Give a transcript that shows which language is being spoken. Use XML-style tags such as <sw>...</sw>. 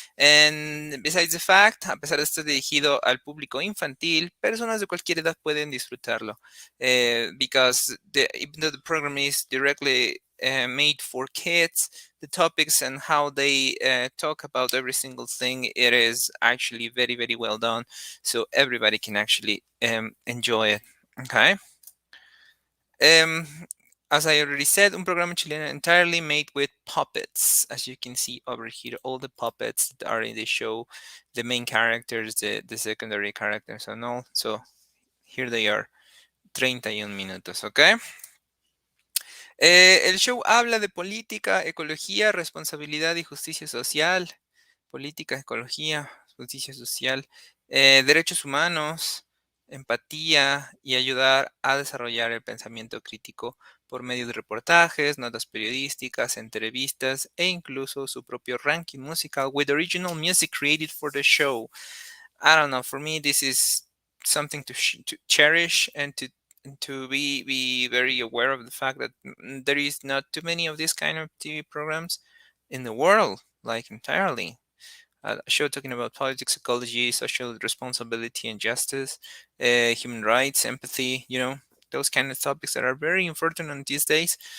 <en>And besides the fact,</en> <es>a pesar de estar dirigido al público infantil, personas de cualquier edad pueden disfrutarlo.</es> <en>Because even though the program is directly made for kids, the topics and how they talk about every single thing, it is actually very well done, so everybody can actually enjoy it. Okay. um, as I already said,</en> <es>un programa chileno</es> <en>entirely made with puppets. As you can see over here, all the puppets that are in the show, the main characters, the secondary characters and all. So here they are, 31 minutos, okay.</en> <es>El show habla de política, ecología, responsabilidad y justicia social. Política, ecología, justicia social, derechos humanos, empatía y ayudar a desarrollar el pensamiento crítico por medio de reportajes, notas periodísticas, entrevistas e incluso su propio ranking musical</es> <en>with original music created for the show. I don't know, for me this is something to cherish and to be very aware of the fact that there is not too many of these kind of TV programs in the world, like entirely. A show talking about politics, ecology, social responsibility and justice, human rights, empathy, those kind of topics that are very important in these days.</en>